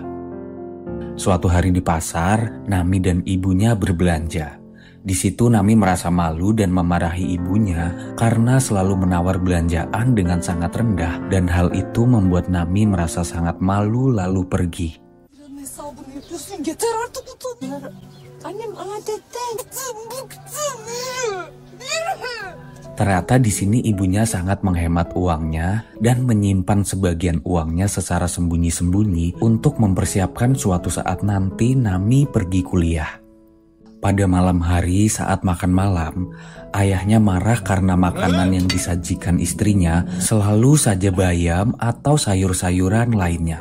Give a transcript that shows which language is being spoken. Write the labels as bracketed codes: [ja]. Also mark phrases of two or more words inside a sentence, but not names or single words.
[id] Suatu hari di pasar, Nami dan ibunya berbelanja. Di situ Nami merasa malu dan memarahi ibunya karena selalu menawar belanjaan dengan sangat rendah dan hal itu membuat Nami merasa sangat malu lalu pergi. [tr] Yeter artık utanıyor. Annem adetten bıktım. [id] Ternyata di sini ibunya sangat menghemat uangnya dan menyimpan sebagian uangnya secara sembunyi-sembunyi untuk mempersiapkan suatu saat nanti Nami pergi kuliah. Pada malam hari saat makan malam, ayahnya marah karena makanan yang disajikan istrinya selalu saja bayam atau sayur-sayuran lainnya.